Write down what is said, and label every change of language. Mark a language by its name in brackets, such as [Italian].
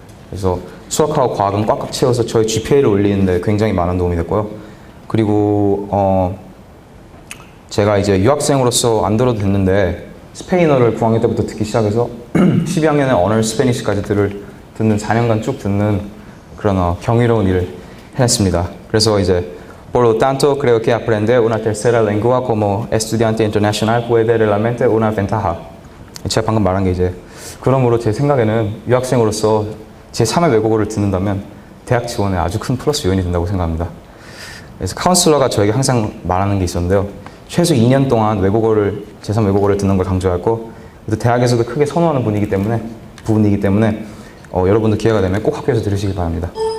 [Korean] 그래서 수학하고 과학은 꽉꽉 채워서 저희 GPA를 올리는데 굉장히 많은 도움이 됐고요. 그리고 제가 이제 유학생으로서 안 들어도 됐는데 스페인어를 9학년 때부터 듣기 시작해서 12학년에 언어 스페니시까지 듣는 4년간 쭉 듣는 그런 경이로운 일을 해냈습니다. 그래서 이제 [Spanish] Por lo tanto, creo que aprender una tercera lengua como estudiante internacional puede realmente una ventaja. [Korean] 제가 방금 말한 게 이제 그러므로 제 생각에는 유학생으로서 제3의 외국어를 듣는다면 대학 지원에 아주 큰 플러스 요인이 된다고 생각합니다. 그래서 카운슬러가 저에게 항상 말하는 게 있었는데요. 최소 2년 동안 제3 외국어를 듣는 걸 강조했고, 또 대학에서도 크게 선호하는 부분이기 때문에 여러분도 기회가 되면 꼭 학교에서 들으시기 바랍니다.